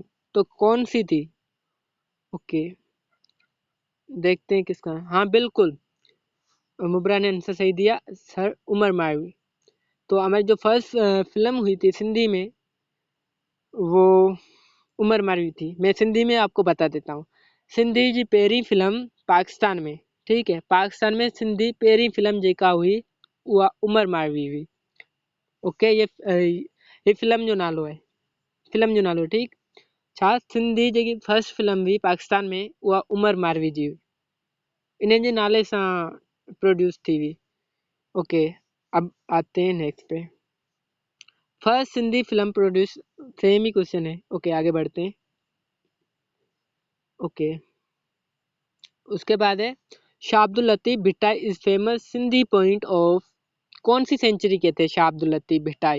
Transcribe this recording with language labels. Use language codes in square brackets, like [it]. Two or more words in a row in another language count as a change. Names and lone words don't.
[hi] तो कौन सी थी? ओके, देखते हैं किसका। हाँ बिल्कुल, मुबरा ने आंसर सही दिया, सर उमर मारवी। तो हमारी जो [en] first film [hi] हुई थी सिंधी में, वो उमर मारवी थी। मैं सिंधी में आपको बता देता हूँ। [sd] सिंधी जी पहिरीं फिल्म पाकिस्तान में, [hi] ठीक है, [sd] पाकिस्तान में सिंधी पहिरीं फिल्म जेका हुई उहा उमर मारवी हुई। [hi] ओके, ये फिल्म [sd] जो नालो [hi] है, ठीक। [sd] छा सिंधी जेकी [en] first film [sd] हुई पाकिस्तान में, उहा उमर मारवी जी हुई, इन्हनि जे नाले सां प्रोड्यूस थी हुई। [hi] ओके, अब आते हैं नेक्स्ट पे। [en] first Sindhi film produce, [hi] सेम ही क्वेश्चन है। ओके, आगे बढ़ते हैं। ओके, उसके बाद है शाह अब्दुल लतीफ भिटाई [en] is famous Sindhi point of, [hi] कौन सी सेंचुरी के थे शाह अब्दुल लतीफ भिटाई?